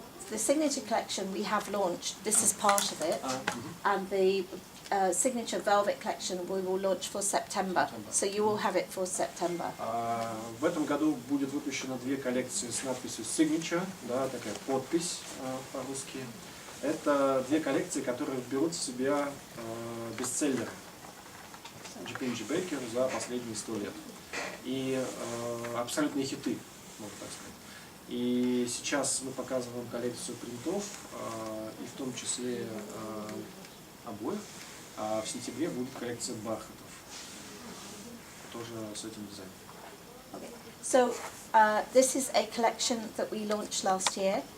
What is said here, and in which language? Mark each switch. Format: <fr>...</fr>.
<en>The signature collection we have launched. This is part of it, and the signature velvet collection we will launch for September. So you will have it for September.</en> <ru>В этом году будет выпущено 2 коллекции с надписью Signature, да, такая подпись по-русски. Это 2 коллекции, которые берут в себя бестселлеры GP&J Baker за последние 100 лет. И абсолютные хиты, можно так сказать. И сейчас мы показываем коллекцию принтов, и в том числе обоев. А в сентябре будет коллекция бархатов, тоже с этим дизайном.</ru> <en>Okay. So this is a collection that we launched last year.</en>